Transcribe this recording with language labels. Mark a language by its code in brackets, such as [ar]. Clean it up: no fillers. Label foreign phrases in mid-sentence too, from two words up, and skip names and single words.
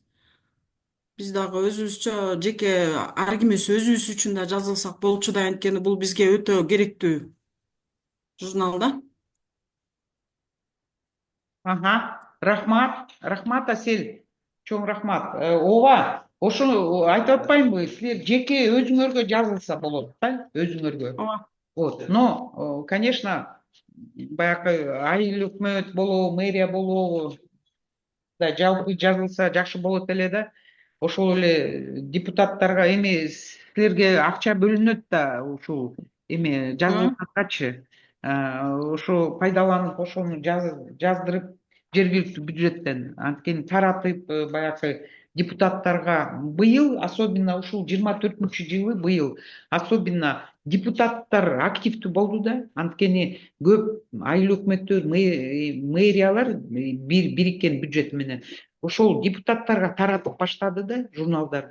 [ky] Биз дагы өзүбүзчө жеке ар кимибиз өзүбүз үчүн да жазылсак болчу да, анткени бул бизге өтө керектүү журнал да. Ага, рахмат Асель, чоң рахмат. Ооба, ошону айтып атпаймынбы, силер жеке өзүңөргө жазылса болот да, өзүңөргө. [ru] Вот, но, конечно, [ky] баягы айыл өкмөт болобу, мэрия болобу, да жалпы жазылса жакшы болот эле да. Ошол эле депутаттарга эми силерге акча бөлүнөт да, ушул эме жазылганчы. Ошо пайдаланып, ошону жаздырып жергиликтүү бюджеттен, анткени таратып баягы депутаттарга быйыл, особенно ушул 24-жылы быйыл, особенно депутаттар активдүү болду да, анткени көп айыл өкмөттөр, мэриялар бириккен бюджет менен ошол депутаттарга таратып баштады да журналдарды.